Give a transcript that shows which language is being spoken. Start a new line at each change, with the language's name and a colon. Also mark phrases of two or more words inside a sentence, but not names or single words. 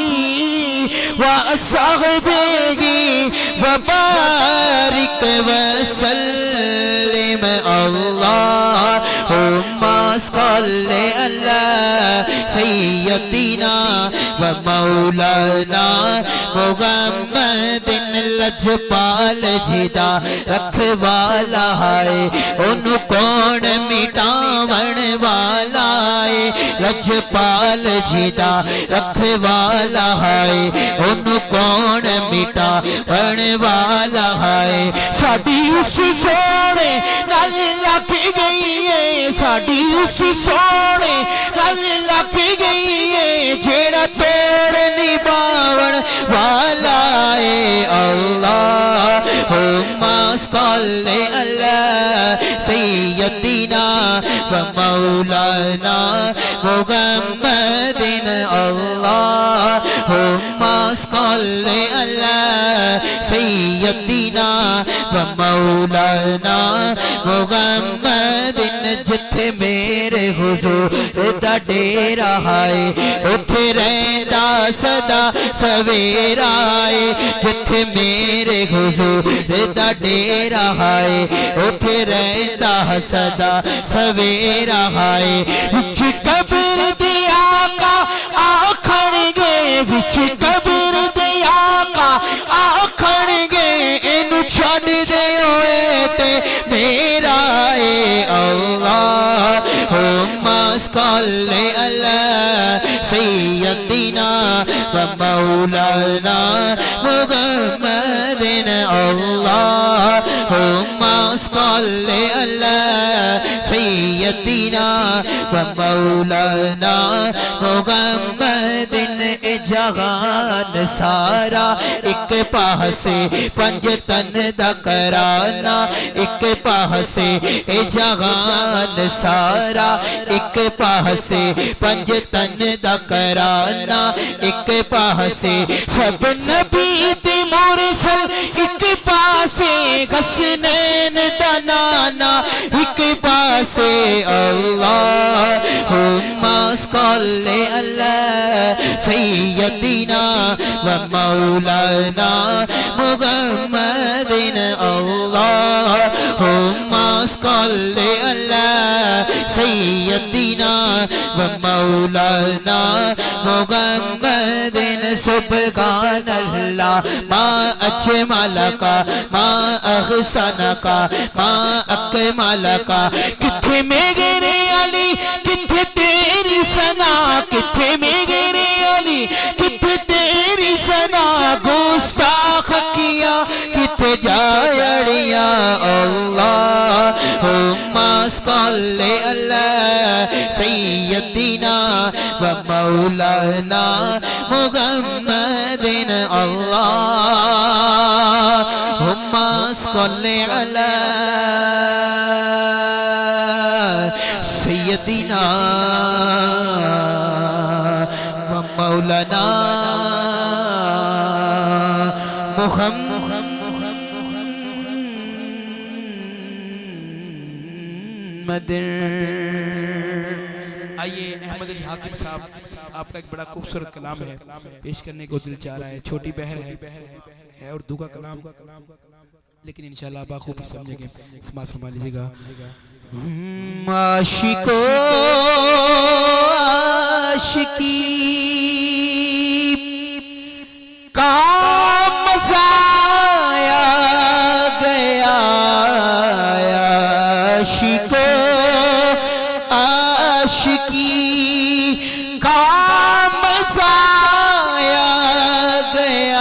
Arabic: وأصحابه وبارك وسلم اللهم صل على سيدنا ومولانا
Punjabi: محمدن لجپال جیدا رکھوالا ہے اُن کون مٹاون والا ہے لجپال جیدا رکھوالا ہے اُن کون مٹاون والا ہے. ساڈی اُس سونے نال لگ گئی ہے ساڈی اُس سونے نال لگ گئی ہے جیہڑا توڑ نبھاون والا ہے
Arabic: اللهم صل على سيدنا ومولانا محمد اللهم صل على سيدنا ومولانا
Punjabi: محمدن جتھے میرے حضور دا ڈیرا ہے اوتھے رہندا سدا سویرا ہے جتھے میرے حضور دا ڈیرا ہے اوتھے رہندا سدا سویرا ہے. وچ قبر دی آقا آکھنگے وچ قبر دی آقا آکھنگے اینوں چھڈ دے ہوئے تے میرا ہے
Arabic: اللهم صل على سيدنا ومولانا محمد اللهم صل على سيدنا ومولانا محمد
Punjabi: اے جہان سارا اک پاسے پنج تن دا گھرانا اک پاسے اے جہان سارا اک پاسے پنج تن دا گھرانا اک پاسے سب نبی تے مرسل اک پاسے حسنین دا نانا اک پاسے
Arabic: اللهم صل على سيدنا ومولانا محمد اللهم صل على سيدنا و مولانا محمد سبحان الله ما أجملك ما أحسنك ما أكملك
Punjabi: کتھے میرے علی کتھے تیری ثنا کتھے میرے علی کتھے تیری ثنا گستاخ کیا کتھے جائڑیاں
Arabic: اللهم صل على سيدنا ومولانا محمد اللهم صل على سيدنا ومولانا محمد.
Urdu: آئیے احمد علی حاکم صاحب، آپ کا ایک بڑا خوبصورت کلام ہے، پیش کرنے کو دل چاہ رہا ہے. چھوٹی بحر ہے اور دوگا کلام، لیکن ان شاء اللہ بخوبی سمجھیں گے. سماج فرما لیجیے گا. عاشقو عاشقی کا مزہ آیا گیا، عاشقو عاشقی کا مزہ آیا گیا.